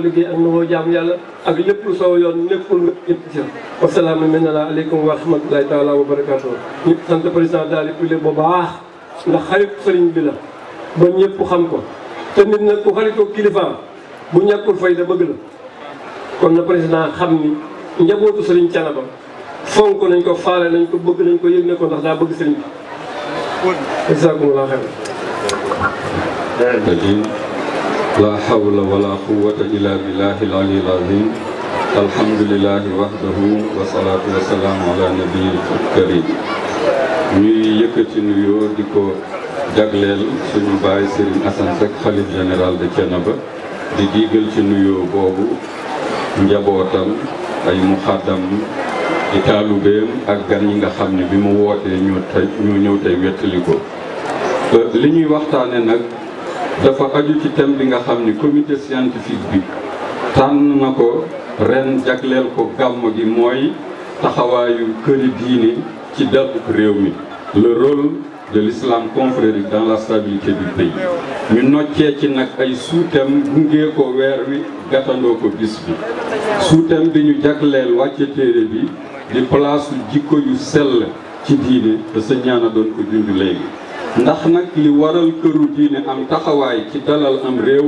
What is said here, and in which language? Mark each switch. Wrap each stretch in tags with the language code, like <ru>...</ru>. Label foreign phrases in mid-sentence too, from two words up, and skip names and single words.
<wo>liggéey ak nu ngoo jàmm yàlla ak lépp lu soo yoon nekkul nga ñëpp ci</wo> <ar>والسلام عليكم ورحمة الله تعالى وبركاته</ar> <wo>ñëpp sant</wo> <fr>président de la République</fr> <wo>bu baax ndax xarit sëriñ bi la ba ñëpp xam ko te nit nag ku xaritoo kilifaam bu ñàkkul fayda bëgg la kon na président xam ni njabootu sëriñ Thiénaba fonk nañ ko faale nañ ko bëgg nañ ko yëg ne ko ndax daa bëgg sëriñ bi</wo> <ar>جزاكم الله خيرا لا حول ولا قوة إلا بالله العلي العظيم الحمد لله وحده والصلاة والسلام على النبي الكريم</ar> <wo>ñuy yëkkati nuyoo di ko jagleel suñu baay Serigne Assane Seck xalif</wo> <fr>général de Thiénaba</fr> <wo>di diigal ci nuyoo boobu njabootam ay muxaddam di taalubeem ak gan yi nga xam ne bi mu wootee ñu ñëw tey wettali ko li ñuy waxtaane nag dafa aju ci thème bi nga xam ni</wo> <fr>comité scientifique</fr> <wo>bi tànn na ko ren jagleel ko gàmm gi mooy taxawaayu këri diine ci daluk réew mi</wo> <fr>le rôle de l'islam confrérique dans la stabilité du pays</fr> <wo>ñu noccee ci nag ay sous-thème gungee ko weer wi gàttandoo ko bis bi sous-thème bi ñu jagleel wàcce téere bi di place jikko yu sell ci diine te sa ñaana doon ko junj léegi ndax nag li waral këru diine am taxawaay ci dalal am réew</wo>